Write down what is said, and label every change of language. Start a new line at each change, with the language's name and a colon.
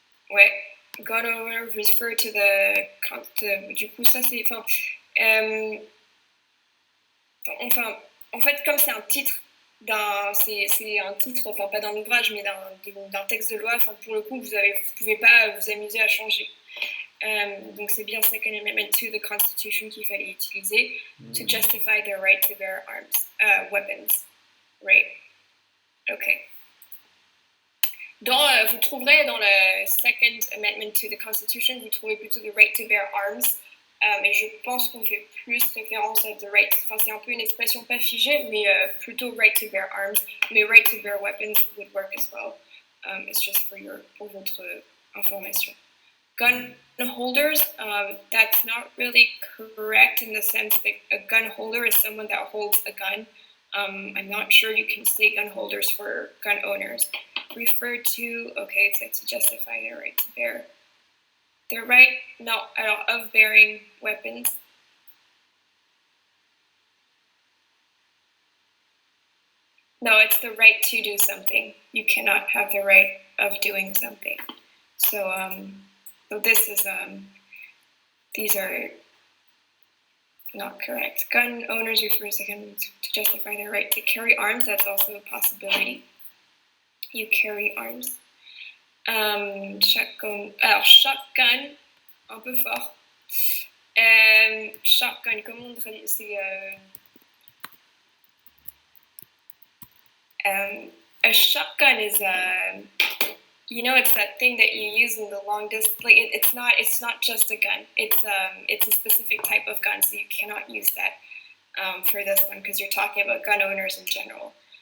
English: Ouais, gun owner refer to the...
French: Du coup, ça c'est... Enfin, en fait, comme c'est un titre c'est un titre, enfin pas d'un ouvrage, mais d'un texte de loi, enfin pour le coup, vous pouvez pas vous amuser à changer. Donc c'est bien
English: Second Amendment to the Constitution
French: qu'il fallait utiliser
English: to justify their right to bear arms, weapons. Right. Ok.
French: Vous trouverez dans le Second Amendment to the Constitution, vous trouvez plutôt
English: the right to bear arms.
French: Mais je pense qu'on fait plus référence à the right. Enfin, c'est un peu une expression pas figée, mais plutôt right to bear arms.
English: Mais right to bear weapons would work as well. It's just
French: pour votre information.
English: Gun holders, that's not really correct in the sense that a gun holder is someone that holds a gun. I'm not sure you can say gun holders for gun owners. Refer to, okay, so to justify their right to bear. The right, of bearing weapons. No, it's the right to do something. You cannot have the right of doing something. So this is, these are not correct. Gun owners refer to justify their right to carry arms. That's also a possibility. You carry arms.
French: Shotgun, alors shotgun, un peu fort. Shotgun, comment on traduit?
English: C'est a shotgun is it's that thing that you use in the long distance. Like it's not just a gun. It's a specific type of gun, so you cannot use that for this one because you're talking about gun owners in general.